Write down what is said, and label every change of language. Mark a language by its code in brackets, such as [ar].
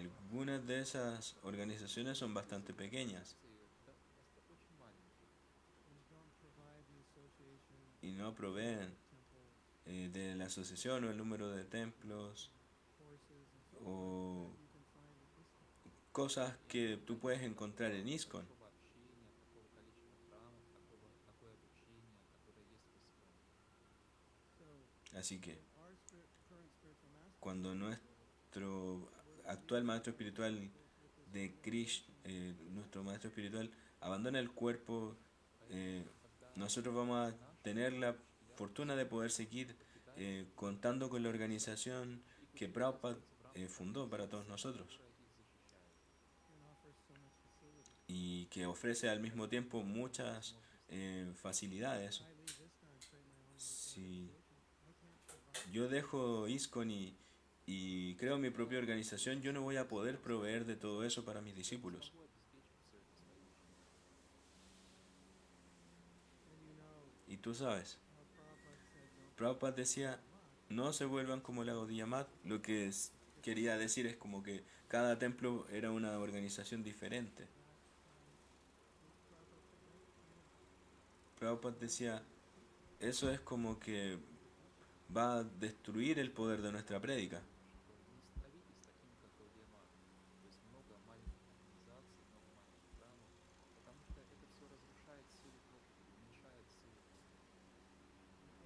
[es] algunas de esas organizaciones son bastante pequeñas [ru] Очень маленькие. [en] and don't provide the association [es] y no proveen [en] of temple [es] de la asociación o el número de templos [en] courses and so forth [es] o [en] that you can find at ISKCON. [es] cosas que tú puedes encontrar en ISKCON. [ru] Такого общения, такого количества храмов, такое обучение, которое есть в Исконе. [en] So [es] Así que [en] when our current spiritual master [es] cuando nuestro actual maestro espiritual de Krishna, nuestro maestro espiritual, abandona el cuerpo, nosotros vamos a tener la fortuna de poder seguir contando con la organización que Prabhupada fundó para todos nosotros [en] and offers so much facility. [es] y que ofrece al mismo tiempo muchas facilidades. [en] I leave ISKCON and create my own [es] Si [en] organization. I can't provide [es] yo dejo ISKCON y creo mi propia organización, yo no voy a poder proveer de todo eso para mis discípulos. [ru] Смогу обеспечить все это своим ученикам. [en] and you know [es] Y tú sabes, [en] how Prabhupada said don't [es] Prabhupada decía, no se vuelvan como la Gaudiya Math. Lo que quería decir es como que cada templo era una organización diferente. [en] Prabhupada said that's kind of [es] Prabhupada decía, eso es como que va a destruir el poder de nuestra prédica. [ru] Что не становитесь такими, как Гаудиамат. То есть много маленьких организаций, много маленьких храмов, потому что это все разрушает силу проповеди, уменьшает силу проповеди.